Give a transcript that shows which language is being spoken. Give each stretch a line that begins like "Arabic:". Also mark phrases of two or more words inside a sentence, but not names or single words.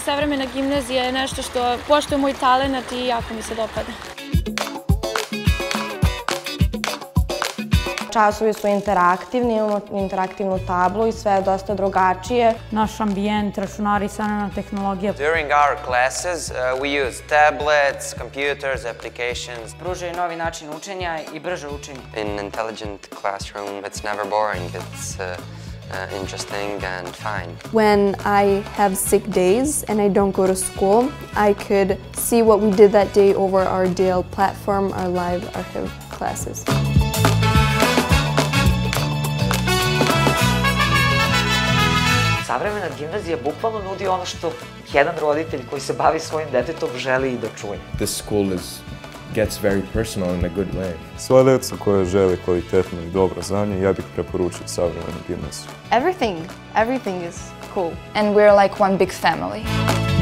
Serbian: Savremena gimnazija je nešto što poštuje moj talenat i jako mi se dopada. Časovi su interaktivni, imamo interaktivnu tablu i sve je dosta drugačije. Naš ambijent, računari i savremena tehnologija.
English: During our classes, we use tablets, computers, applications.
Serbian: Pružaju novi način učenja i brže učenje.
English: In intelligent classroom, it's never boring. It's interesting and fine. When I have sick days and I don't go to school, I could see what we did that day over our Dale platform, our live archive classes.
Serbian: Savremena gimnazija bukvalno nudi ono što jedan roditelj koji se bavi svojim detetom želi i da čuje.
English: This school gets very personal in a good way.
Serbian: Sva deca koja žele kvalitetno i dobro znanje, ja bih preporučio savremenu gimnaziju.
English: Everything is cool. And we're like one big family.